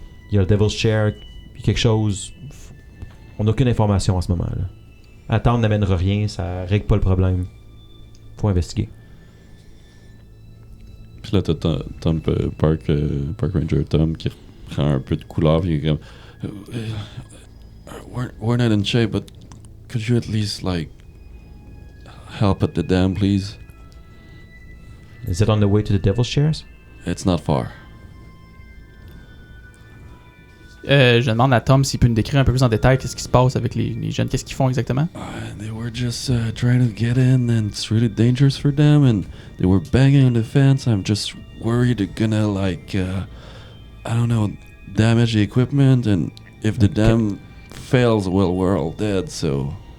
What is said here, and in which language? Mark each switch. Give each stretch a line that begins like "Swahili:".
French: Il y a le Devil's Chair, puis quelque chose. On n'a aucune information en ce moment, là. Attendre n'amènera rien, ça règle pas le problème. Faut investiguer. Puis là, t'as Tom Park Ranger Tom qui reprend un peu de couleur, puis il est comme.
English: We're not in shape, but could you at least, like, help at the dam, please? Is it on the way to the Devil's Chairs? It's not far.
French: Je demande à Tom s'il peut nous décrire un peu plus en détail qu'est-ce qui se passe avec les jeunes. Qu'est-ce qu'ils font exactement?
English: They were just trying to get in, and it's really dangerous for them, and they were banging on the fence. I'm just worried they're gonna, like, I don't know, damage the equipment, and if the dam fails, well, we're all dead, so...